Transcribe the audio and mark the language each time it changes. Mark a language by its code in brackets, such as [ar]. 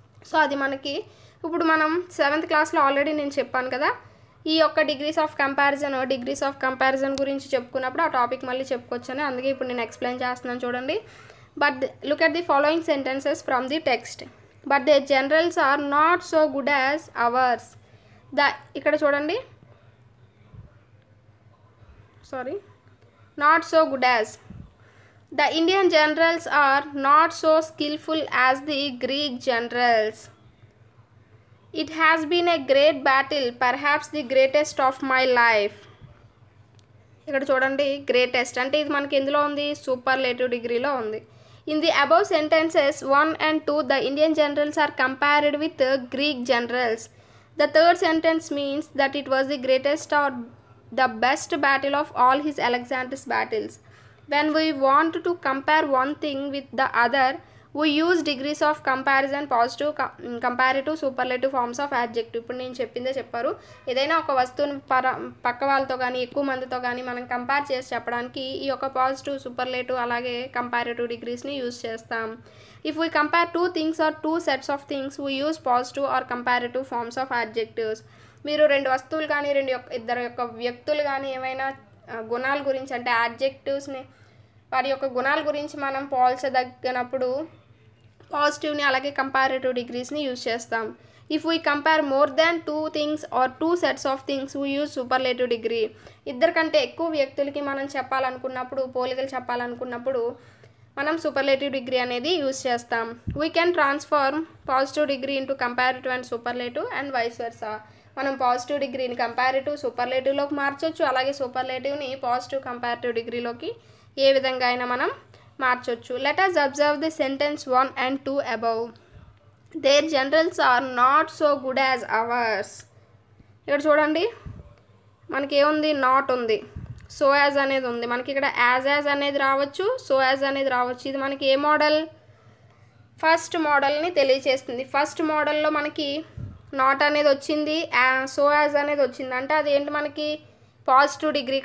[te] So అది మనకి ఇప్పుడు మనం 7th క్లాస్లో ఆల్రెడీ నేను చెప్పాను కదా, ఈ యొక్క డిగ్రీస్ ఆఫ్ కంపారిజన్ గురించి చెప్పుకున్నప్పుడు ఆ టాపిక్ మళ్ళీ చెప్పుకోవచ్చని, అందుకే ఇప్పుడు నేను ఎక్స్ప్లెయిన్ చేస్తున్నాను చూడండి. [en] But look at the following sentences from the text. But the generals are not so good as ours. [te] ఇక్కడ చూడండి, [en] not so good as. The Indian generals are not so skillful as the Greek generals. It has been a great battle, perhaps the greatest of my life. [te] ఇక్కడ చూడండి, greatest అంటే ఇది మనకి ఎందులో ఉంది, superlative డిగ్రీలో ఉంది. [en] In the above sentences 1 and 2, the Indian generals are compared with Greek generals. The third sentence means that it was the greatest or the best battle of all his Alexander's battles. When we want to compare one thing with the other, we use degrees of comparison, positive, comparative, superlative forms of adjective. [te] ఇప్పుడు నేను చెప్పిందే చెప్పారు. ఏదైనా ఒక వస్తువుని పక్క వాళ్ళతో కానీ ఎక్కువ మందితో కానీ మనం కంపేర్ చేసి చెప్పడానికి ఈ యొక్క పాజిటివ్, సూపర్లేటివ్ అలాగే కంపారిటివ్ డిగ్రీస్ని యూజ్ చేస్తాం. [en] If we compare 2 things or 2 sets of things, we use positive or comparative forms of adjectives. [te] మీరు 2 వస్తువులు కానీ ఇద్దరు యొక్క వ్యక్తులు కానీ ఏమైనా గుణాల గురించి అంటే యాడ్జెక్టివ్స్ని, వారి యొక్క గుణాల గురించి మనం పోల్చదగినప్పుడు పాజిటివ్ని అలాగే కంపారిటివ్ డిగ్రీస్ని యూజ్ చేస్తాం. [en] If we compare more than 2 things or 2 sets of things, we use superlative degree. [te] ఇద్దరు కంటే ఎక్కువ వ్యక్తులకి మనం చెప్పాలనుకున్నప్పుడు, పోలికలు చెప్పాలనుకున్నప్పుడు మనం సూపర్లేటివ్ డిగ్రీ అనేది యూజ్ చేస్తాం. [en] We can transform positive degree into comparative and superlative and vice versa. [te] మనం పాజిటివ్ డిగ్రీని కంపారిటివ్ సూపర్లేటివ్లోకి మార్చవచ్చు, అలాగే సూపర్లేటివ్ని పాజిటివ్ కంపారిటివ్ డిగ్రీలోకి ఏ విధంగా అయినా మనం మార్చొచ్చు. [en] Let us observe the sentence 1 and 2 above. Their generals are not so good as ours. [te] ఇక్కడ చూడండి మనకి ఏముంది, నాట్ ఉంది, సో యాజ్ అనేది ఉంది, మనకి ఇక్కడ యాజ్ అనేది రావచ్చు, సో యాజ్ అనేది రావచ్చు. ఇది మనకి ఏ మోడల్, ఫస్ట్ మోడల్ని తెలియచేస్తుంది. ఫస్ట్ మోడల్లో మనకి నాట్ అనేది వచ్చింది, సో యాజ్ అనేది వచ్చింది, అంటే అది ఏంటి మనకి పాజిటివ్ డిగ్రీ.